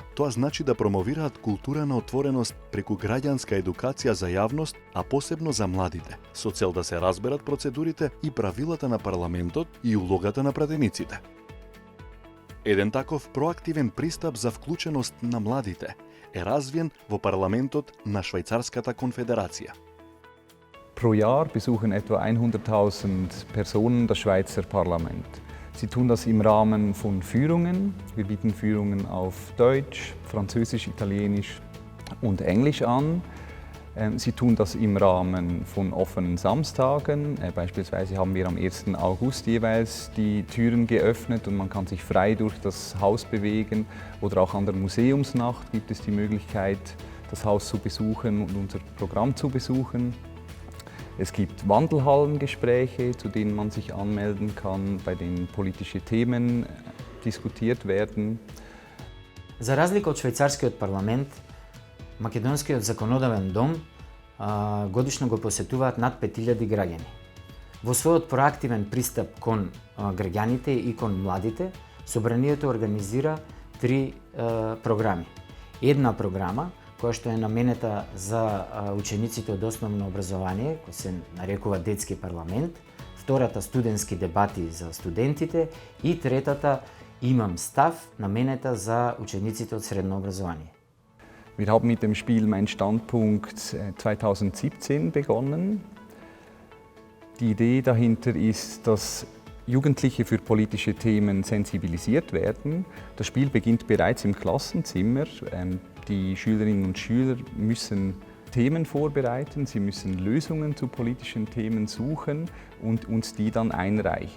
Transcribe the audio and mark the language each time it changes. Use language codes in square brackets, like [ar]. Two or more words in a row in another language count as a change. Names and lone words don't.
[mk] Тоа значи да промовираат култура на отвореност преку граѓанска едукација за јавност, а посебно за младите, со цел да се разберат процедурите и правилата на парламентот и улогата на пратениците. Еден таков проактивен пристап за вклученост на младите е развиен во парламентот на Швајцарската конфедерација. [de] Pro Jahr besuchen etwa 100.000 Personen das Schweizer Parlament. Sie tun das im Rahmen von Führungen. Wir bieten Führungen auf Deutsch, Französisch, Italienisch und Englisch an. Sie tun das im Rahmen von offenen Samstagen. Beispielsweise haben wir am 1. August jeweils die Türen geöffnet und man kann sich frei durch das Haus bewegen. Oder auch an der Museumsnacht gibt es die Möglichkeit, das Haus zu besuchen und unser Programm zu besuchen. Es gibt Wandelhallengespräche, zu denen man sich anmelden kann, bei denen politische Themen diskutiert werden. [mk] За разлика од швајцарскиот парламент, македонскиот законодавен дом годишно го посетуваат над 5000 граѓани. Во својот проактивен пристап кон граѓаните и кон младите, собранието организира 3 програми. Една програма која што е наменета за учениците од основно образование, кој се нарекува детски парламент, втората студентски дебати за студентите и третата имам став, наменета за учениците од средно образование. [de] Wir haben mit dem Spiel Mein Standpunkt 2017 begonnen. Die Idee dahinter ist, dass Jugendliche für politische Themen sensibilisiert werden. Das Spiel beginnt bereits im Klassenzimmer. Die Schülerinnen und Schüler müssen Themen vorbereiten, sie müssen Lösungen zu politischen Themen suchen und uns die dann einreichen.